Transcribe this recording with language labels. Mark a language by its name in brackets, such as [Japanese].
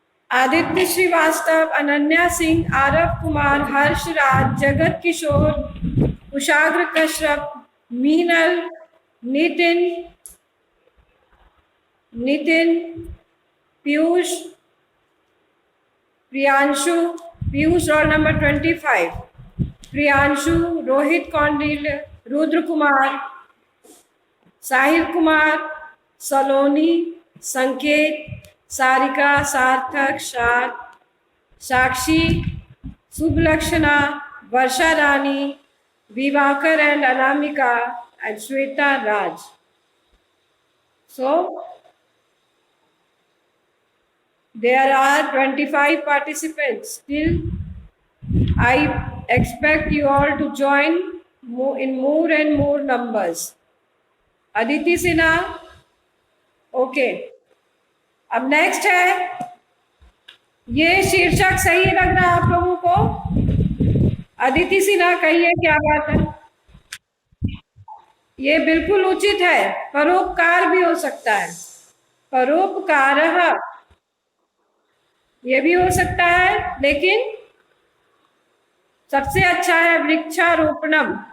[Hindi] आदित्य श्रीवास्तव, अनन्या सिंह, आरव कुमार, हर्ष राज, जगत किशोर, कुशाग्र Kashyap, Meenal, Nitin, Nitin, Piyush, Priyanshu, Piyush roll number 25, Priyanshu, Rohit Kaundilya, Rudra Kumar, Sahil Kumar, सलोनी, संकेत, सारिका, सार्थक, साक्षी, सुबलक्षणा, वर्षा रानी, विवाकर and Anamika, and Shweta Raj. [English] So there are 25 participants. Still, I expect you all to join in more and more numbers. Aditi Sinha, okay. [Hindi] अब next है, ये शीर्षक सही लग रहा है आप लोगों को? अदिति सिन्हा कहिए क्या बात है? ये बिल्कुल उचित है, परोपकार भी हो सकता है, परोपकारः ये भी हो सकता है, लेकिन सबसे अच्छा है वृक्षारोपणम।